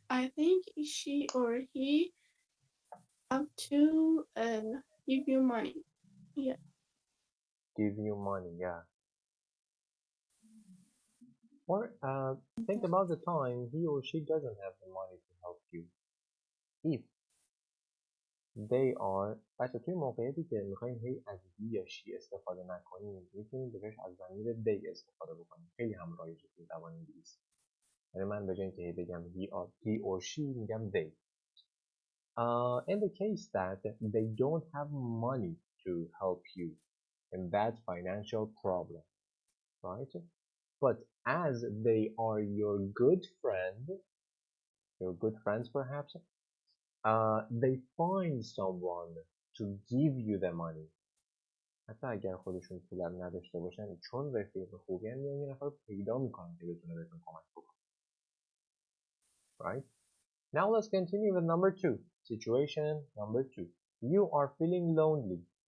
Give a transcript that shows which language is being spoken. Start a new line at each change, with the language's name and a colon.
English: I think she or he have to give you money. Yeah. Give you money, yeah. Or think about the time he or she doesn't have the money to help you. If they are
Persian: بچه توی موقعیتی که میخوایم هی از he یا she استفاده نکنیم میتونیم بهش از ضمیر they استفاده بکنیم. خیلی هم رایجه توی زبان انگلیسی. یعنی من به جای اینکه هی بگم he or she میگم they.
English: In the case that they don't have money to help you in that financial problem, right? But as they are your good friend, your good friends perhaps, they find someone to give you the money.
Persian: حتی اگر خودشون پولم نداشته باشن چون رفیق خوبی هم یه نفر پیدا میکنن که بتونه بهتون کمک بکنه.
English: Right? Now let's continue with number 2. Situation number 2. You are feeling lonely.